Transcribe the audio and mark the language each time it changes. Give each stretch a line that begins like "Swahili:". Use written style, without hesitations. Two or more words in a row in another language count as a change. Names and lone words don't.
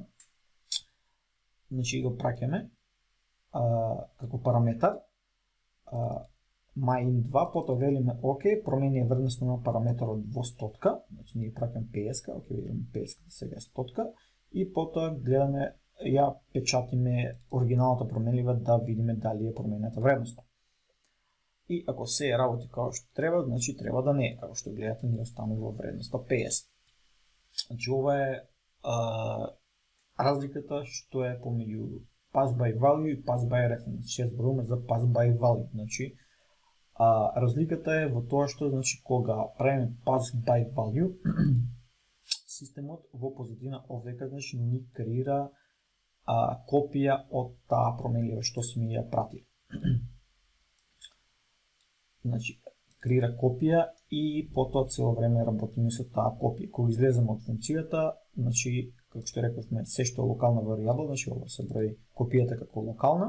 Macedonian: Значи го праќаме како параметар my_int2, потоа велиме ок, промени вредност на параметарот во стотка, значи ние праќаме 50, ок, видиме 50 сега е стотка, и потоа гледаме, ја печатиме оригиналната променлива да видиме дали е променета вредноста. И ако се работи како што треба, значи треба да не е, како што гледате ни останува во вредноста 50. Значи ова е разликата што е помеѓу
English: pass by value
Macedonian: и
English: pass by reference.
Macedonian: Ќе зборуваме за
English: pass by value,
Macedonian: значи разликата е во тоа што значи кога правиме
English: pass by value
Macedonian: системот во позадина овдека, значи ни креира копија од таа променлива што сме ја пратили. Значи, креира копија и потоа цело време работиме со таа копија. Кога излеземе од функцијата, значи, како што рековме, се што е локална варијабла, значи ова се брои копијата како локална.